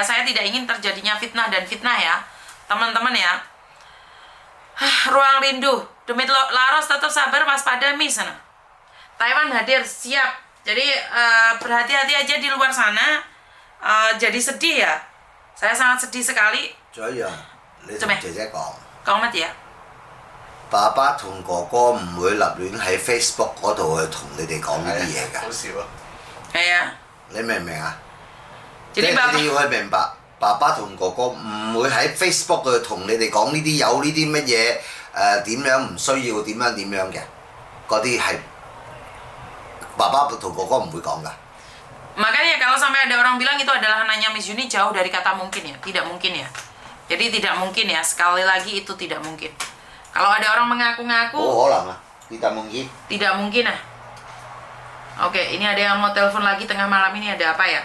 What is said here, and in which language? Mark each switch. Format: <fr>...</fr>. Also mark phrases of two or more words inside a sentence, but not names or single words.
<id>Saya tidak ingin terjadinya fitnah dan fitnah ya, teman-teman ya. Ruang Rindu, Demit Laros tetap sabar, waspada Miss. Taiwan hadir, siap. Jadi berhati-hati aja di luar sana. Jadi sedih ya. Saya sangat sedih sekali.</id> <yue>仲有一樣，你同姐姐講，講乜嘢啊？爸爸同哥哥唔會立亂喺 Facebook 嗰度去同你哋講呢啲嘢㗎。好少啊！係啊。你明唔明啊？即</yue> <id>Jadi</id> <yue>係</yue> <id>Bapak</id> <yue>你哋要去明白，爸爸同哥哥唔會喺 Facebook 度同你哋講呢啲有呢啲乜嘢點樣唔需要點樣嘅，嗰啲係爸爸同哥哥唔會講㗎。</yue> <id>Makanya kalau sampai ada orang bilang itu adalah anaknya Miss Yuni, jauh dari kata mungkin ya. Tidak mungkin ya. Jadi tidak mungkin ya. Sekali lagi itu tidak mungkin. Kalau ada orang mengaku-ngaku, Oh, orang lah. Tidak mungkin. tidak mungkin ah. Oke, ini ada yang mau telepon lagi tengah malam ini, ada apa ya?</id>